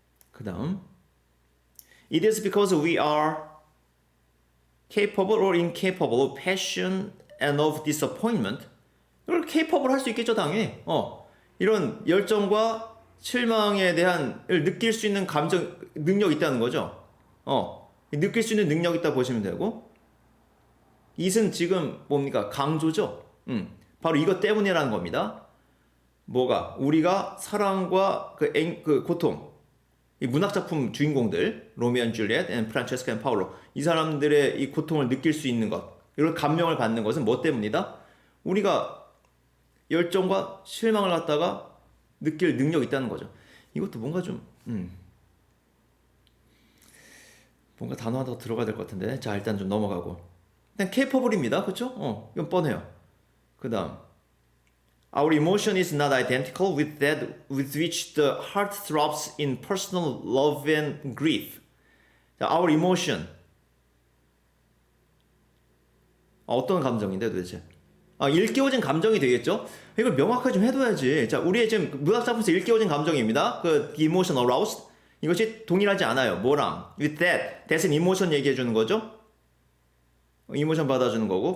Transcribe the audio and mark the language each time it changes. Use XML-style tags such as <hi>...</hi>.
<ko>그 다음</ko> <en>It is because we are capable or incapable of passion and of disappointment.</en> <ko>이걸 capable 할 수 있겠죠, 당연히. 이런 열정과 실망에 대한 느낄 수 있는 감정 능력이 있다는 거죠. 느낄 수 있는 능력이 있다 보시면 되고, it은 지금 뭡니까? 강조죠. 바로 이것 때문이라는 겁니다. 뭐가? 우리가 사랑과 그 고통, 이 문학작품 주인공들, 로미오 앤 줄리엣, 프란체스카 앤 파울로, 이 사람들의 이 고통을 느낄 수 있는 것, 이런 감명을 받는 것은 뭐 때문이다? 우리가 열정과 실망을 갖다가 느낄 능력이 있다는 거죠. 이것도 뭔가 좀 뭔가 단어 하나 더 들어가야 될 것 같은데. 자, 일단 좀 넘어가고. 일단 capable입니다. 그렇죠? 이건 뻔해요. 그 다음</ko> <en>Our emotion is not identical with that with which the heart throbs in personal love and grief. 자, our emotion.</en> <ko>어떤 감정인데 도대체? 일깨워진 감정이 되겠죠? 이걸 명확하게 좀 해둬야지. 자, 우리의 지금 문학작품에서 일깨워진 감정입니다. 그</ko> <en>emotion aroused.</en> <ko>이것이 동일하지 않아요. 뭐랑?</ko> <en>with that.</en> <ko>that은 emotion 얘기해주는 거죠? 이모션 받아주는 거고.</ko>